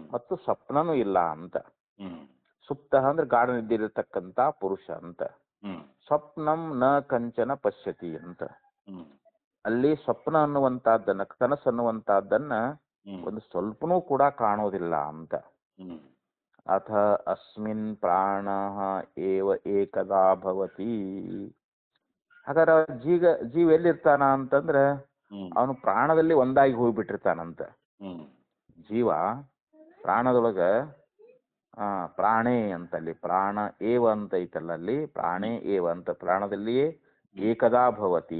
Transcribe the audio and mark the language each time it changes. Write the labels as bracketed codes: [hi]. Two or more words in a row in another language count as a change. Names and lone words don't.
[kn] ಮತ್ತು ಸ್ವಪ್ನನೂ ಇಲ್ಲ ಅಂತ. ಹ್ಮ್ ಸುಪ್ತ ಅಂದ್ರೆ ಗಾಢ ನಿದ್ದೆ ಇರತಕ್ಕಂತ ಪುರುಷ ಅಂತ. ಹ್ಮ್ [sa] ಸ್ವಪ್ನಂ ನ ಕಂಚನ ಪಶ್ಯತಿ ಅಂತ. ಹ್ಮ್ [kn] ಅಲ್ಲಿ ಸ್ವಪ್ನ ಅನ್ನುವಂತಹದ್ದನ್ನ, ಕನಸು ಅನ್ನುವಂತಹದ್ದನ್ನ ಹ್ಮ್ ಒಂದು ಸ್ವಲ್ಪನೂ ಕೂಡ ಕಾಣೋದಿಲ್ಲ ಅಂತ. ಹ್ಮ್ [sa] ಅಥ ಅಸ್ಮಿನ್ ಪ್ರಾಣ ಏವ ಏಕದಾ ಭವತಿ. [kn] ಹಾಗಾದ್ರೆ ಜೀವ ಎಲ್ಲಿರ್ತಾನ ಅಂತಂದ್ರೆ ಹ್ಮ್ ಅವನು ಪ್ರಾಣದಲ್ಲಿ ಒಂದಾಗಿ ಹೋಗ್ಬಿಟ್ಟಿರ್ತಾನಂತ. ಹ್ಮ್ ಜೀವ ಪ್ರಾಣದೊಳಗ ಪ್ರಾಣೇ ಅಂತಲ್ಲಿ [sa] ಪ್ರಾಣ ಏವ [kn] ಅಂತ ಐತಲ್ಲ, ಅಲ್ಲಿ [sa] ಪ್ರಾಣೇ ಏವ [kn] ಅಂತ ಪ್ರಾಣದಲ್ಲಿಯೇ [sa] ಏಕದಾ ಭವತಿ,